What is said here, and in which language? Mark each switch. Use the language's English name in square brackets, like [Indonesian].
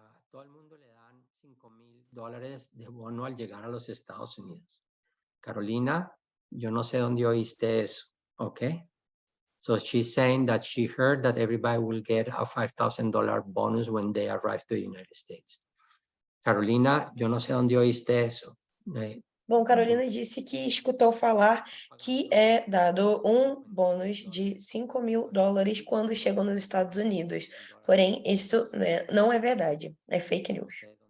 [Spanish] Todo el mundo le dan $5,000 de bono al llegar a los Estados Unidos. Carolina, yo no sé dónde oíste eso, ¿ok? [English] So she's saying that she heard that everybody will get a $5,000 bonus when they arrive to the United States. [Spanish] Carolina, yo no sé dónde oíste eso. [Portuguese] Bom, Carolina disse que escutou falar que é dado um bônus de $5,000 quando chegam nos Estados Unidos. Porém, isso não é verdade, é fake news.